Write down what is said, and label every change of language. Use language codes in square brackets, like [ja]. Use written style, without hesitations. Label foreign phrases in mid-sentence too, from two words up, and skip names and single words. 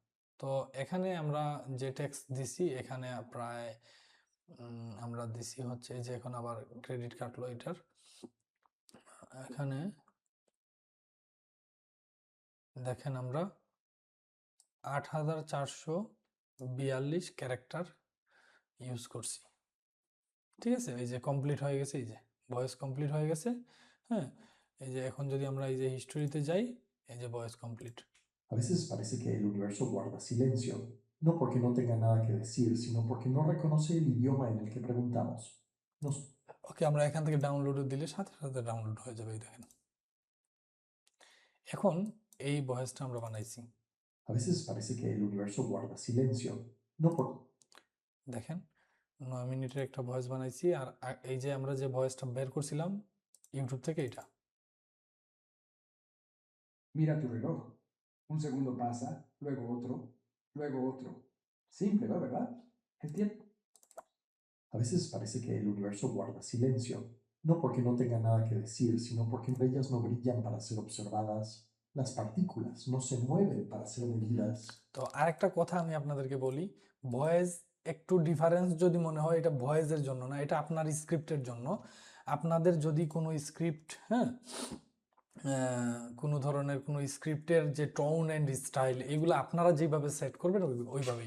[bn] তো এখানে আমরা যে ট্যাক্স দিছি এখানে প্রায় আমরা দিছি হচ্ছে যে, এখন আবার ক্রেডিট কাটলো এটার, এখানে দেখেন আমরা 8442 [en] character use [bn] করছি, ঠিক আছে। এই যে কমপ্লিট হয়ে গেছে, এই যে [en] voice complete [bn] হয়ে গেছে, হ্যাঁ। এই যে এখন যদি আমরা এই যে হিস্টোরিতে যাই, এই যে [en] voice complete. [es] A veces parece que el universo guarda silencio, no porque no tenga nada que decir, sino porque no reconoce el idioma en el que preguntamos. Nos [bn] ওকে, আমরা এখান থেকে ডাউনলোড দিলে সাথে সাথে ডাউনলোড হয়ে যাবে, এই দেখেন। এখন এই ভয়েসটা আমরা বানাইছি, [es] A veces parece que el universo guarda silencio, no por... [bn] দেখেন 9 মিনিটের একটা ভয়েস বানাইছি। আর এই যে আমরা যে ভয়েসটা বের করছিলাম ইউটিউব থেকে, এটা [es] Mira tu reloj. Un segundo pasa, luego otro. Simple, ¿no? ¿Verdad? El tiempo. A veces parece que el universo guarda silencio, no porque no tenga nada que decir, sino porque ellas no brillan para ser observadas. Las partículas no se mueven para ser medidas. [bn] তো আরেকটা কথা আমি আপনাদেরকে বলি, ভয়েস একটু ডিফারেন্স যদি মনে হয়, এটা ভয়েসের জন্য না, এটা আপনার স্ক্রিপ্টের জন্য। আপনাদের যদি কোনো স্ক্রিপ্ট, হ্যাঁ, কোনো ধরনের কোনো স্ক্রিপ্টের যে [en] tone and style, [bn] এগুলো আপনারা যেভাবে সেট করবেন ওইভাবেই।